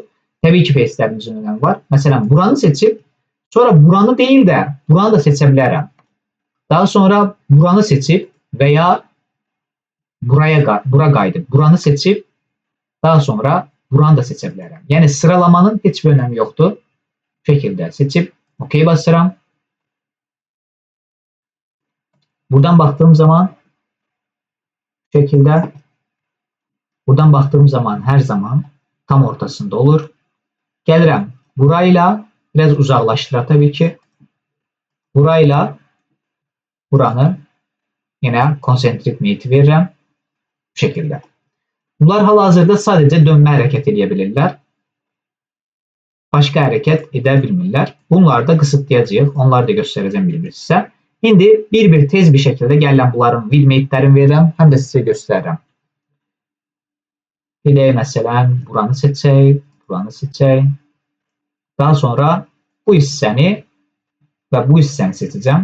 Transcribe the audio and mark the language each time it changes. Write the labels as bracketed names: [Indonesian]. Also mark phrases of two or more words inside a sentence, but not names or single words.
[Azerbaijani] Təbii ki, face'lərimizin önəmi var. Məsələn, buranı seçib, sonra buranı deyil də, buranı da seçə bilərəm. Daha sonra buranı seçib və ya bura qayıdıb, buranı seçib, daha sonra buranı da seçə bilərəm. Yəni sıralamanın heç bir önəmi yoxdur. Bu şəkildə seçib, OK basıram. [Turkish] Buradan baktığım zaman bu şekilde, buradan baktığım zaman her zaman tam ortasında olur. Gəlirəm burayla biraz uzaklaştıra tabii ki. [Azerbaijani] Burayla buranı yine konsentrik meyti veririm. [Turkish] Bu şekilde. Bunlar hal-hazırda sadece dönme hareket edebilirler. Başka hareket edebilmirlər. Bunları da kısıtlayacağıq. Onları da göstereceğim bir-bir sizə. [Azerbaijani] İndi bir-bir tez bir şəkildə gələn bunların width'lərini verirəm, həm də sizə göstərirəm. Bir də məsələn buranı seçək, buranı seçək. Daha sonra bu hissəni və bu hissəni seçəcəm.